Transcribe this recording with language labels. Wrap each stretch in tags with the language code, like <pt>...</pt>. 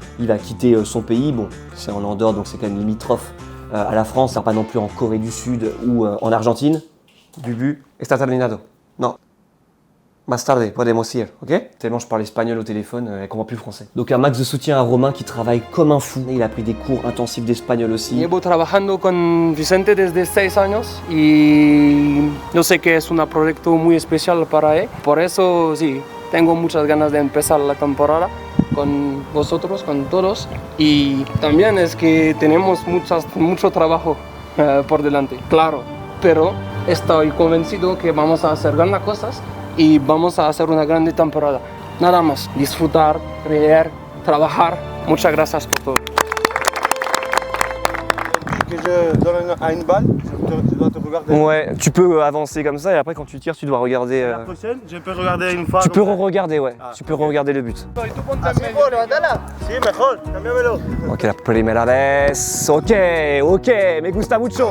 <fr>Il va quitter son pays. Bon, c'est en Andorre donc c'est quand même limitrophe à la France. C'est pas non plus en Corée du Sud ou en Argentine.</fr> <es>Bubu, está terminado.</es> <fr>Non.</fr> <es>Más tarde, podemos ir, ok?</es> <fr>Tellement je parle espagnol au téléphone, elle comprend plus le français. Donc un max de soutien à Romain qui travaille comme un fou. Il a pris des cours intensifs d'espagnol aussi.</fr> <es>Llevo trabajando con Vicente desde 6 años y yo sé que es un proyecto muy especial para él. Por eso sí, tengo muchas ganas de empezar la temporada con vosotros, con todos. Y también es que tenemos mucho trabajo por delante, claro. Pero estoy convencido que vamos a hacer grandes cosas y vamos a hacer una grande temporada. Nada más, disfrutar, reír, trabajar. Muchas gracias por todo.</es> <fr>Que je donne à une balle, je dois te regarder. Ouais, tu peux avancer comme ça et après quand tu tires, tu dois regarder. La prochaine, je peux regarder une fois. Tu peux re-regarder, ouais. Tu peux re-regarder le but.</fr> <es>Así, levantala. Sí, mejor, cámbiamelo. Ok, la primera vez. Ok, me gusta mucho.</es>